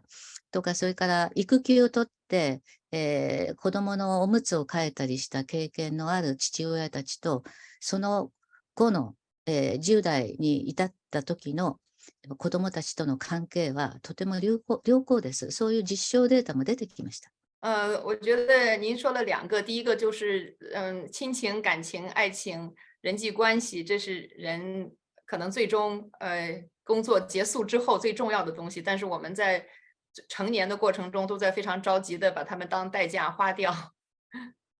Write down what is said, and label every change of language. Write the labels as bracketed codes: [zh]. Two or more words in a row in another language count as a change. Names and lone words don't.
[ja] とか、それから育休を取って、子供のおむつを替えたりした経験のある父親たちと、その後の10代に至った時の子どもたちとの関係はとても良好です。そういう実証データも出てきました。 [zh] 我觉得您说了两个，第一个就是，亲情、感情、爱情、人际关系，这是人可能最终工作结束之后最重要的东西，但是我们在成年的过程中都在非常着急的把它们当代价花掉。